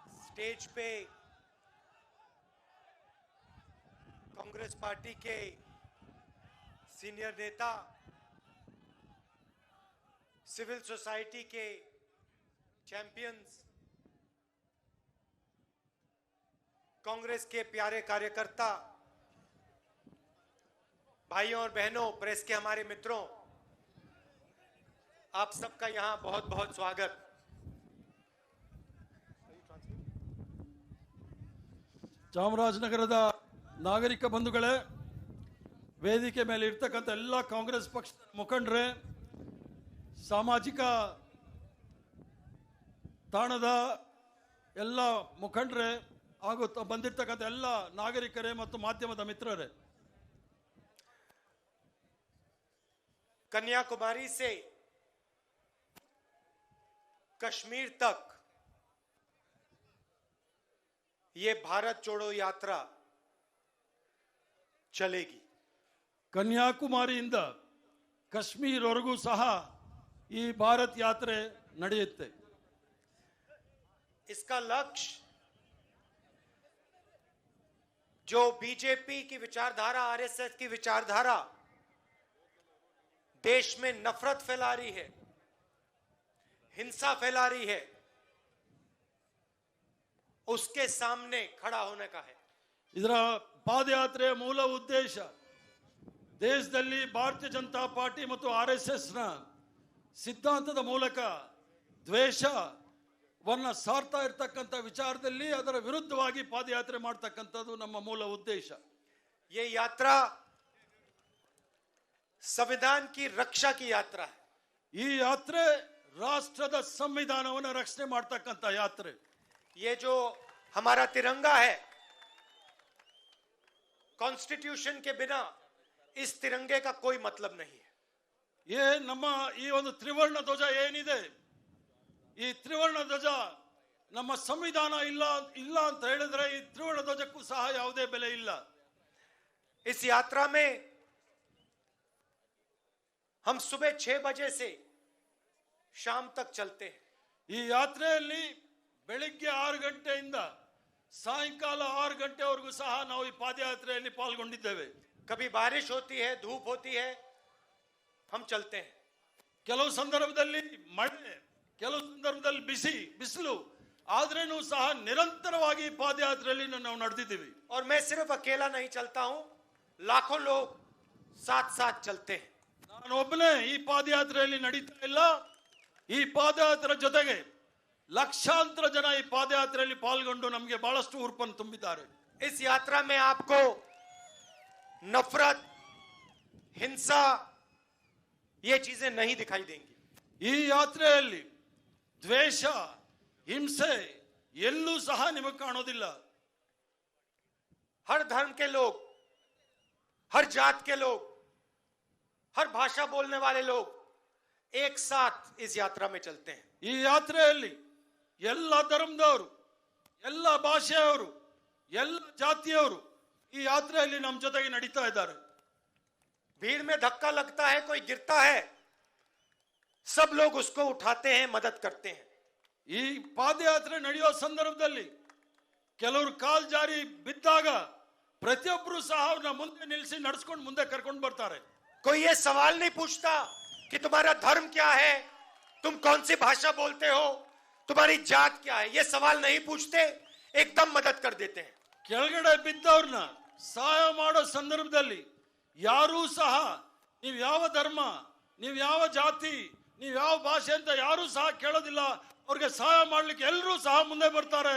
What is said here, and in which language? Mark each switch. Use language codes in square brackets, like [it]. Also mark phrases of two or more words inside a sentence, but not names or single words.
[hi] स्टेज पे कांग्रेस पार्टी के सीनियर नेता, [en] civil society [hi] के चैंपियंस, कांग्रेस के प्यारे कार्यकर्ता, भाइयों और बहनों, प्रेस के हमारे मित्रों, आप सबका यहां बहुत बहुत स्वागत। [kn] ಚಾಮರಾಜನಗರದ ನಾಗರಿಕ ಬಂಧುಗಳೇ, ವೇದಿಕೆ ಮೇಲೆ ಇರ್ತಕ್ಕಂಥ ಎಲ್ಲ ಕಾಂಗ್ರೆಸ್ ಪಕ್ಷದ ಮುಖಂಡರೇ, ಸಾಮಾಜಿಕ ತಾಣದ ಎಲ್ಲ ಮುಖಂಡರೇ ಹಾಗೂ ಬಂದಿರತಕ್ಕಂಥ ಎಲ್ಲ ನಾಗರಿಕರೇ ಮತ್ತು ಮಾಧ್ಯಮದ ಮಿತ್ರರೇ, [hi] कन्याकुमारी से कश्मीर तक ये भारत जोड़ो यात्रा चलेगी। [kn] ಕನ್ಯಾಕುಮಾರಿಯಿಂದ ಕಾಶ್ಮೀರವರೆಗೂ ಸಹ ಈ ಭಾರತ್ ಯಾತ್ರೆ ನಡೆಯುತ್ತೆ। [hi] इसका लक्ष्य जो बीजेपी की विचारधारा, आरएसएस की विचारधारा देश में नफरत फैला रही है, हिंसा फैला रही है, उसके सामने खड़ा होने का है। [kn] ಇದರ ಪಾದಯಾತ್ರೆಯ ಮೂಲ ಉದ್ದೇಶ ದೇಶದಲ್ಲಿ ಭಾರತೀಯ ಜನತಾ ಪಾರ್ಟಿ ಮತ್ತು ಆರ್ಎಸ್ಎಸ್ ನ ಸಿದ್ಧಾಂತದ ಮೂಲಕ ದ್ವೇಷವನ್ನ ಸಾರ್ತಾ ಇರತಕ್ಕಂಥ ವಿಚಾರದಲ್ಲಿ ಅದರ ವಿರುದ್ಧವಾಗಿ ಪಾದಯಾತ್ರೆ ಮಾಡತಕ್ಕಂಥದ್ದು ನಮ್ಮ ಮೂಲ ಉದ್ದೇಶ। [hi] ये यात्रा संविधान की रक्षा की यात्रा है। [kn] ಈ ಯಾತ್ರೆ ರಾಷ್ಟ್ರದ ಸಂವಿಧಾನವನ್ನು ರಕ್ಷಣೆ ಮಾಡತಕ್ಕಂಥ ಯಾತ್ರೆ। [hi] ये जो हमारा तिरंगा है, कॉन्स्टिट्यूशन के बिना इस तिरंगे का कोई मतलब नहीं है। [kn] ये ನಮ್ಮ ಈ ಒಂದು ತ್ರಿವರ್ಣ ಧ್ವಜ ಏನಿದೆ, ಈ ತ್ರಿವರ್ಣ ಧ್ವಜ ನಮ್ಮ ಸಂವಿಧಾನ ಇಲ್ಲ ಅಂತ ಹೇಳಿದ್ರೆ ಈ ತ್ರಿವರ್ಣ ಧ್ವಜಕ್ಕೂ ಸಹ ಯಾವುದೇ ಬೆಲೆ ಇಲ್ಲ। [hi] इस यात्रा में हम सुबह 6 बजे से शाम तक चलते हैं। [kn] ಈ ಯಾತ್ರೆಯಲ್ಲಿ ಬೆಳಿಗ್ಗೆ 6 ಗಂಟೆಯಿಂದ ಸಾಯಂಕಾಲ 6 ಗಂಟೆವರೆಗೂ ಸಹ ನಾವು ಈ ಪಾದಯಾತ್ರೆಯಲ್ಲಿ ಪಾಲ್ಗೊಂಡಿದ್ದೇವೆ। [hi] कभी बारिश होती है, धूप होती है, हम चलते हैं। [kn] ಕೆಲವು ಸಂದರ್ಭದಲ್ಲಿ ಮಳೆ, ಕೆಲವು ಸಂದರ್ಭದಲ್ಲಿ ಬಿಸಿಲು, ಆದ್ರೇನೂ ಸಹ ನಿರಂತರವಾಗಿ ಪಾದಯಾತ್ರೆಯಲ್ಲಿ ನಾವು ನಡೆದಿದ್ದೀವಿ। [hi] और मैं सिर्फ अकेला नहीं चलता हूं, लाखों लोग साथ साथ चलते हैं। [kn] ನಾನು ಒಬ್ಬನೇ ಈ ಪಾದಯಾತ್ರೆಯಲ್ಲಿ ನಡೀತಾ ಇಲ್ಲ, ಈ ಪಾದಯಾತ್ರೆ ಜೊತೆಗೆ ಲಕ್ಷಾಂತರ ಜನ ಈ ಪಾದಯಾತ್ರೆಯಲ್ಲಿ ಪಾಲ್ಗೊಂಡು ನಮಗೆ ಬಹಳಷ್ಟು ಉರುಪನ್ನು ತುಂಬಿದ್ದಾರೆ। [hi] इस यात्रा में आपको नफरत, हिंसा, ये चीजें नहीं दिखाई देंगी। [kn] ಈ ಯಾತ್ರೆಯಲ್ಲಿ ದ್ವೇಷ, ಹಿಂಸೆ ಎಲ್ಲೂ ಸಹ ನಿಮಗೆ ಕಾಣೋದಿಲ್ಲ। [hi] हर धर्म के लोग, हर जात के लोग, हर भाषा बोलने वाले लोग एक साथ इस यात्रा में चलते हैं। [kn] ಈ ಯಾತ್ರೆಯಲ್ಲಿ ಎಲ್ಲ ಧರ್ಮದವರು, ಎಲ್ಲ ಭಾಷೆಯವರು, ಎಲ್ಲ ಜಾತಿಯವರು ಈ ಯಾತ್ರೆಯಲ್ಲಿ ನಮ್ಮ ಜೊತೆಗೆ ನಡೀತಾ ಇದ್ದಾರೆ। [hi] भीड़ में धक्का लगता है, कोई गिरता है, सब लोग उसको उठाते हैं, मदद करते हैं। [kn] ಈ ಪಾದಯಾತ್ರೆ ನಡೆಯೋ ಸಂದರ್ಭದಲ್ಲಿ ಕೆಲವರು ಕಾಲ್ ಜಾರಿ ಬಿದ್ದಾಗ ಪ್ರತಿಯೊಬ್ಬರು ಸಹ ಅವ್ರನ್ನ ಮುಂದೆ ನಿಲ್ಲಿಸಿ ನಡೆಸ್ಕೊಂಡು ಮುಂದೆ ಕರ್ಕೊಂಡು ಬರ್ತಾರೆ। [hi] कोई ये सवाल नहीं पूछता कि तुम्हारा धर्म क्या है, तुम कौन सी भाषा बोलते हो, तुम्हारी जात क्या है, ये सवाल नहीं पूछते, एकदम मदद कर देते हैं। [kn] ಕೆಳಗಡೆ ಬಿದ್ದವ್ರನ್ನ ಸಹಾಯ ಮಾಡೋ ಸಂದರ್ಭದಲ್ಲಿ ಯಾರೂ ಸಹ ನೀವು ಯಾವ ಧರ್ಮ, ನೀವು ಯಾವ ಜಾತಿ, ನೀವು ಯಾವ ಭಾಷೆ ಅಂತ ಯಾರೂ ಸಹ ಕೇಳೋದಿಲ್ಲ, ಅವ್ರಿಗೆ ಸಹಾಯ ಮಾಡ್ಲಿಕ್ಕೆ ಎಲ್ಲರೂ ಸಹ ಮುಂದೆ ಬರ್ತಾರೆ।